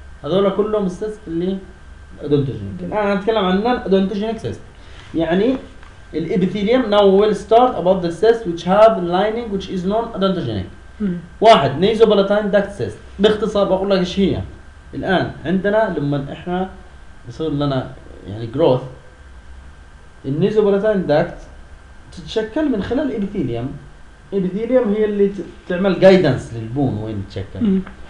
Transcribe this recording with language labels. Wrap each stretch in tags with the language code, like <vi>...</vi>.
<ar>هذول كلهم السيست اللي أدونتوجينيك. الآن نتكلم عن أدونتوجينيك سيست يعني الإبثيليوم.</ar> <en>now we will start about the cyst which have lining which is known odontogenic.</en> <ar>واحد نيزوبلاتاين داكت سيست. باختصار بقول لك إيش هي. الآن عندنا لما إحنا يصير لنا يعني growth النيزوبلاتاين داكت تتشكل من خلال الإبثيليوم. الإبثيليوم هي اللي تعمل guidance للبون وين تتشكل.</ar>